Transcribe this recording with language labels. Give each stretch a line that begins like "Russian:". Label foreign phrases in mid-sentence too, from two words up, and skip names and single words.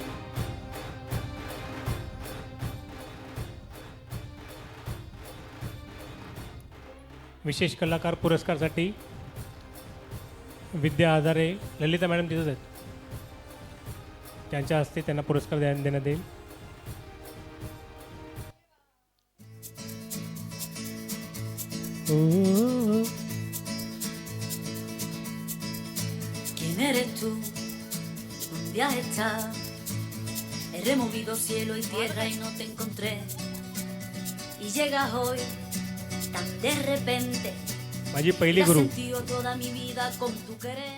Marathi: विशेष कलाकार पुरस्कारसाठी विद्या आधारे, ललिता मॅडम तिथंच आहेत, त्यांच्या हस्ते त्यांना पुरस्कार देण्यात येईल.
Spanish: ¿Quién eres tú? ¿Dónde has estado? He removido cielo y tierra y no te encontré. Y llegas hoy tan de repente.
Marathi: माझी पहिली
Spanish: He
Marathi: गुरु.
Spanish: sentido toda mi vida con tu querer.